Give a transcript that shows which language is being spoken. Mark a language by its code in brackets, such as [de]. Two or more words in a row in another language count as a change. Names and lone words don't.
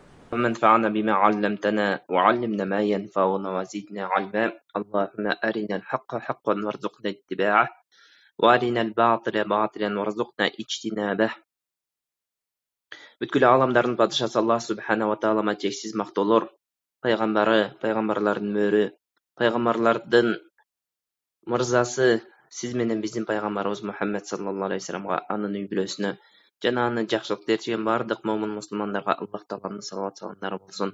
[ar] وانفعنا بما علمتنا وعلمنا ما ينفعنا وزدنا علما. اللهم أرنا الحق حقا وارزقنا اتباعه وأرنا الباطل باطلا وارزقنا اجتنابه. [ky] Бүткүл аламдардын падышасы Аллах субханала таалама чексиз мактоолор, пайгамбары, пайгамбарлардын мөрү, пайгамбарлардын мырзасы сиз менен биздин пайгамбарыбыз Мухаммад [ar] صلى الله عليه وسلم, [ky] анын үй бүлөсүнө жана аны жакшылык ээрчиген бардык момун мусулмандарга Аллах тааланын салават саламдары болсун.